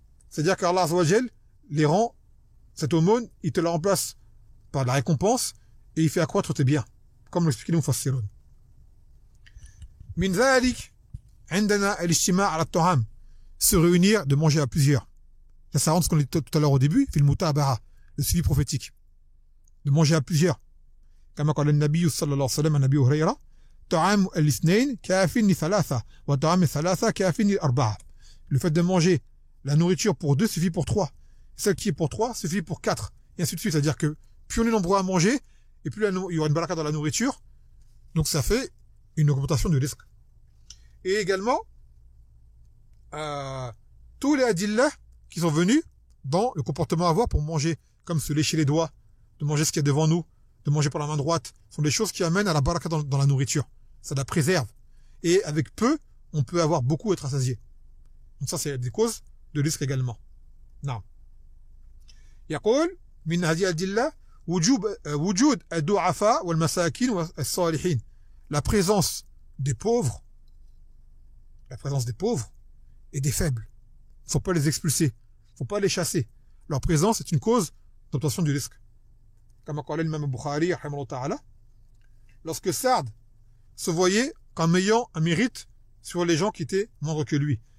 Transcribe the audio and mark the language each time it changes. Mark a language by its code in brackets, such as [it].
[fr] C'est-à-dire qu'Allah Azza wa Jal les rend, cette aumône, il te la remplace par la récompense, et il fait accroître tes biens. Comme l'expliquait le Mufassirun. [ar] Min dhalik, عندنا الاجتماع على الطعام, [fr] se réunir, de manger à plusieurs. Ça rentre ce qu'on dit tout à l'heure au début, [ar] في المتابعة, [fr] le suivi prophétique. De manger à plusieurs. [ar] كما قال النبي صلى الله عليه وسلم عن أبي هريرة, طعام الاثنين كاف لثلاثة, وطعام الثلاثة كاف لأربعة. [fr] Le fait de manger la nourriture pour 2 suffit pour 3. Celle qui est pour 3 suffit pour 4. Et ainsi de suite. C'est-à-dire que plus on est nombreux à manger, et plus il y aura une baraka dans la nourriture. Donc ça fait une augmentation du risque. Et également, tous les adillah qui sont venus dans le comportement à avoir pour manger, comme se lécher les doigts, de manger ce qu'il y a devant nous, de manger par la main droite, sont des choses qui amènent à la baraka dans la nourriture. Ça la préserve. Et avec peu, on peut avoir beaucoup et être rassasié. Donc ça, c'est des causes de risque également. Non. [ar] يقول من هذه الأدلة وجود الضعفاء والمساكين والصالحين. [fr] La présence des pauvres et des faibles. Il ne faut pas les expulser. Il ne faut pas les chasser. Leur présence est une cause d'obtention du risque. Comme a dit l'imam Bukhari, lorsque Sa'd se voyait comme ayant un mérite sur les gens qui étaient moindres que lui.